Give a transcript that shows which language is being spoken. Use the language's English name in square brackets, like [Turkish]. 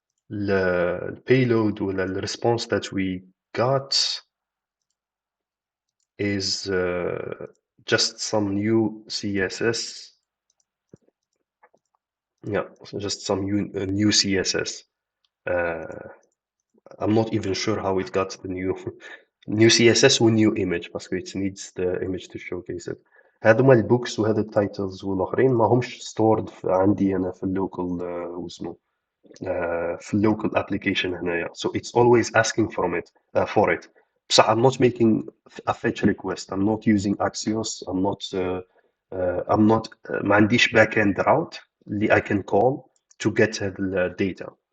[English] The payload ولا the response that we got is just some new CSS. Yeah, so just some new CSS. I'm not even sure how it got the new CSS new image because it needs the image to showcase it. [Arabic] هذوما البوكس وهذا التايتلز والاخرين ما همش stored عندي انا في اللوكال واسمه في اللوكال application هنايا. [English] So it's always asking from it for it. بصح I'm not making a fetch request. I'm not using Axios. I'm not [Arabic] ما عنديش [English] back end route اللي I can call to get the data.